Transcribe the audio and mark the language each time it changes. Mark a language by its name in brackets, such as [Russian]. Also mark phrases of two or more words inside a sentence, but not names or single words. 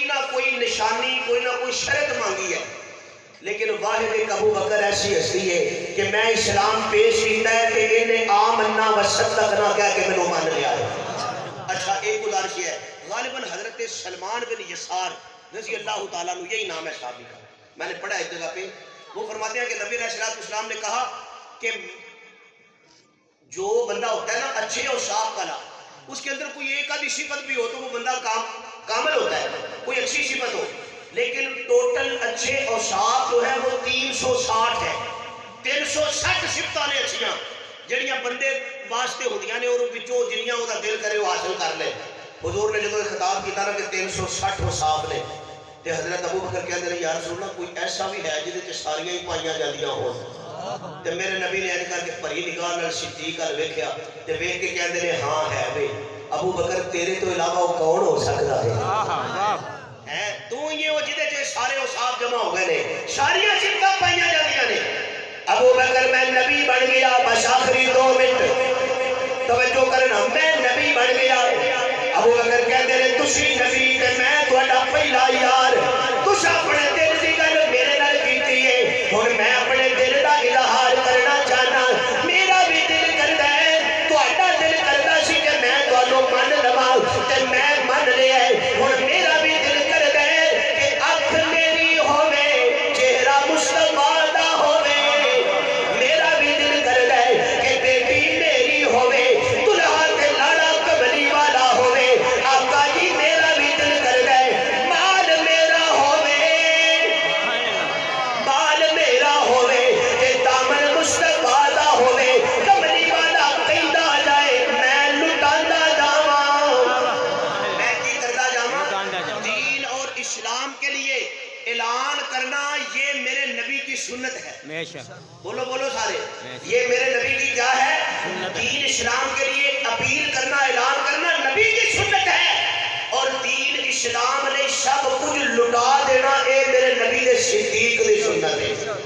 [Urdu] نہ کوئی نشانی کوئی نہ کوئی شرط مانگی ہے لیکن واحد ایک ابو بکر ایسی ہستی ہے کہ میں اسلام پیش کیتا ہے کہ انہیں [Arabic] آمنا و صدقنا [Urdu] کہہ کے میں مان لیا ہے اچھا ایک گزارش ہے غالباً حضرت سلمان بن یسار [Arabic] رضی اللہ تعالیٰ عنہ [Urdu] یہی نام ہے صحابی کا میں نے پڑھا ایک جگہ پہ وہ فرماتے ہیں کہ نبی [Arabic] علیہ السلام [Urdu] نے کہا کہ جو بندہ ہوتا ہے نا اچھے اور صاف کلا اس کے اندر کوئی ایک آدھی صفت بھی ہو تو وہ بندہ کامل ہوتا ہے کوئی اچھی صفت ہو لیکن ٹوٹل اچھے اور صاف جو ہے وہ 360 ہے 360 [Punjabi] صفتاں نے اچھیاں جڑیاں بندے واسطے ہوندیاں نے اور وچوں جنیاں او دا دل کرے وہ حاصل کر لے حضور نے جدوں خطاب کیتا نا کہ 360 وہ صاف نے تے حضرت ابو بکر کہندے نے [Arabic] یا رسول اللہ [Punjabi] کوئی ایسا بھی ہے جدے تے ساریاں ہی پائیاں جاندیاں ہون تے میرے نبی نے کہا کہ پری نگاہ نال صدیق ال ویکھیا تے ویکھ کے کہندے نے ہاں ہے وے ابو بکر تیرے تو علاوہ وہ کون ہو سکتا ہے تو یہ وہ جدے جو سارے اصحاب جمع ہو گئے نے ساریاں صفتاں پائیاں جاندیاں نے ابو بکر میں نبی بن گیا بس آخری 2 منٹ توجہ کرنا میں نبی بن گیا ابو بکر کہتے ہیں تسی نبی تے میں تہاڈا پہلا یار تس اپنے دل دی گل میرے نال کیتی ہے ہن میں اپنے دل دا اظہار کرنا چاہنا میرا بھی دل کردا ہے تہاڈا دل کردا سی کہ میں تانوں من لواں تے میں من لیا ہے ہن میرا بھی دل کردا ہے کہ اکھ میری ہوے چہرہ مصطفیٰ دا ہوے میرا بھی دل کردا ہے کہ بیٹی میری ہوے دلہا تے لاڑا کملی والا ہوے آقا جی میرا بھی دل کردا ہے مال میرا ہوے تے دامن مصطفیٰ دا ہوے کملی والا کہندا جائے میں لٹاندا جاواں میں کی کردا جاواں [Urdu] دین اور اسلام کے لیے اعلان کرنا یہ میرے نبی کی سنت ہے بے شک بولو بولو سارے یہ میرے نبی کی کیا ہے دین اسلام کے لیے اپیل کرنا اعلان کرنا نبی کی سنت ہے اور دین اسلام نے سب کچھ لٹا دینا اے میرے نبی نے صدیق کی سنت ہے